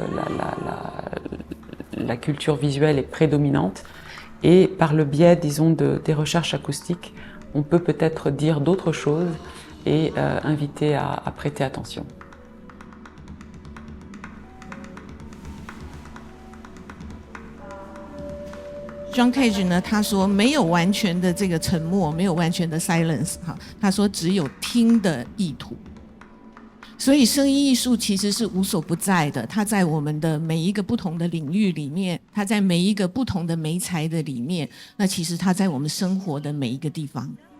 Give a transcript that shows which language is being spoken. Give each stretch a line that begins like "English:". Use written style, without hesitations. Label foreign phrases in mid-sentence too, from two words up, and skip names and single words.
French: La culture visuelle est prédominante et par le biais, disons, des recherches acoustiques, on peut peut-être dire d'autres choses et inviter à prêter attention.
Chinese: John Cage 呢，他说没有完全的这个沉默，没有完全的 silence， 他说只有听的意图。所以声音艺术其实是无所不在的，它在我们的每一个不同的领域里面，它在每一个不同的媒材的里面，那其实它在我们生活的每一个地方。